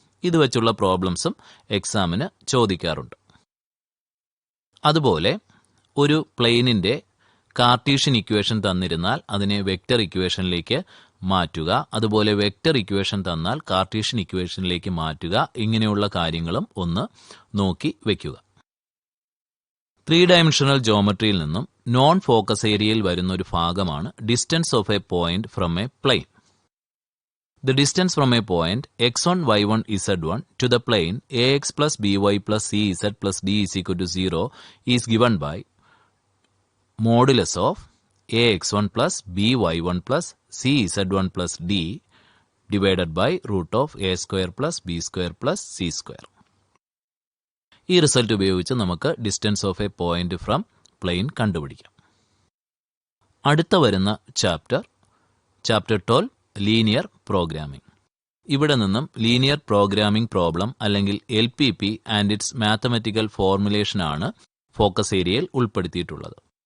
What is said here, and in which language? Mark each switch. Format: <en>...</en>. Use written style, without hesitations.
<ml>ഇത് വെച്ചുള്ള പ്രോബ്ലംസും എക്സാമിന് ചോദിക്കാറുണ്ട്. അതുപോലെ ഒരു പ്ലെയിനിന്റെ കാർട്ടീഷ്യൻ ഇക്വേഷൻ തന്നിരുന്നാൽ അതിനെ വെക്റ്റർ ഇക്വേഷനിലേക്ക് മാറ്റുക, അതുപോലെ വെക്റ്റർ ഇക്വേഷൻ തന്നാൽ കാർട്ടീഷ്യൻ ഇക്വേഷനിലേക്ക് മാറ്റുക, ഇങ്ങനെയുള്ള കാര്യങ്ങളും ഒന്ന് നോക്കി വയ്ക്കുക. 3 ഡയമെൻഷണൽ ജോമെട്രിയിൽ നിന്നും നോൺ ഫോക്കസ് ഏരിയയിൽ വരുന്ന ഒരു ഭാഗമാണ്</ml> <en>Distance of a point from a plane. The distance from a point x1, y1, z1 to the plane ax plus by plus cz plus d is equal to 0 is given by modulus of ax1 plus by1 plus cz1 plus d divided by root of a square plus b square plus c square.</en> <ml>ഈ result ഉപയോഗിച്ച് നമുക്ക്</ml> <en>distance of a point from plane</en> <ml>കണ്ടുപിടിക്കാം. അടുത്ത വരുന്ന chapter 12 linear programming. ഇവിടെ നിന്നും linear programming problem അല്ലെങ്കിൽ LPP</ml> <en>and its mathematical</en> <ml>ഫോർമുലേഷനാണ് focus ഏരിയയിൽ ഉൾപ്പെടുത്തിയിട്ടുള്ളത്.</ml>